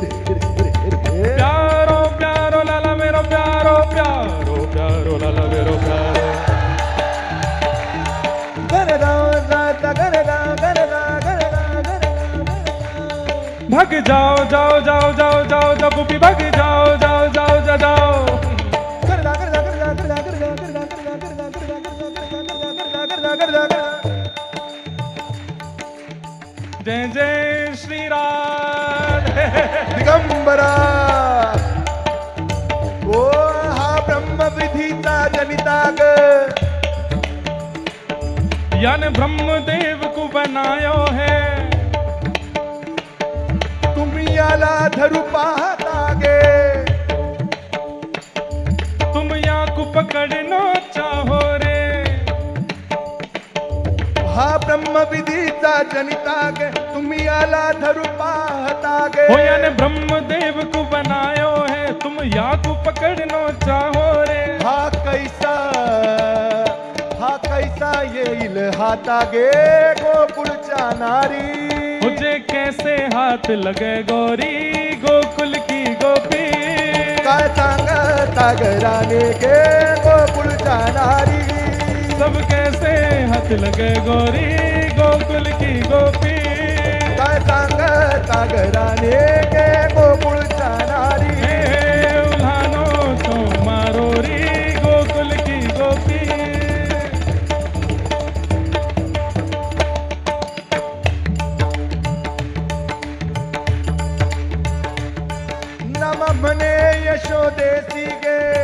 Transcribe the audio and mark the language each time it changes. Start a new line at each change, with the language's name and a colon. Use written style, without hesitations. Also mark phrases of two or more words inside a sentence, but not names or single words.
Braj: प्यारो प्यारो लाला मेरो प्यारो प्यारो प्यारो लाला मेरो प्यारो भग जाओ जाओ जाओ जाओ जाओ जाओ पुपी भग जाओ जाओ जाओ जाओ जाओ जय जय श्री राधे
Marathi: दिगंबरा ओ हा ब्रह्मविधीचा जनिता ग
Braj: याने ब्रह्मदेव को बनायो है
Marathi: तुम्ही याला धरू पाहता गे
Braj: तुम या को पकड़नो चाहो रे
Marathi: हा ब्रह्मविधीचा जनिता गे तुम्ही याला धरू पाहता गे
Braj: हो याने ब्रह्मदेव को बनायो है तुम या को पकड़नो चाहो रे
Marathi: हा कैसा येईल हाता गे गोकुळच्या नारी
Braj: मुझे कैसे हाथ लगे गोरी गोकुल की गोपी
Marathi: काय सांगता घराने गे गोकुळच्या नारी
Braj: सब कैसे हाथ लगे गोरी गोकुल की गोपी
Marathi: काय सांगता घराने गे गोकुळच्या नारी
Braj: हे उल्हानो तो मारो री गोकुल की गोपी
Marathi: नम म्हणे यशोदेसी गे